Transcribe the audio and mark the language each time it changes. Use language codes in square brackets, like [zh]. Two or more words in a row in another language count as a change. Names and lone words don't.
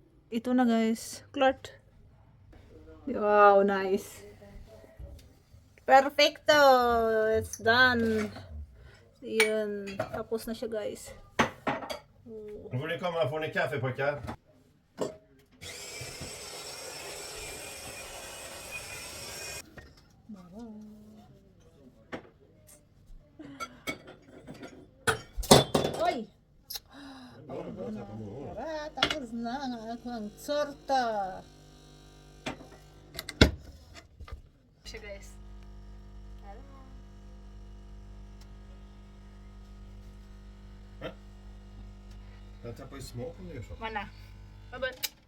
[tl] ito na guys. [sv] Klart. [en] Wow, nice. Perfecto! It's done. [tl] Yun. Tapos na siya guys. [sv] Nu får ni komma, får ni kaffe pojkar? Oy! [tl] Tara, tapos na ang aking torta. Siya guys. [sv] Jag tappar ju smaken när jag gör så. [tl] Mana? Abot.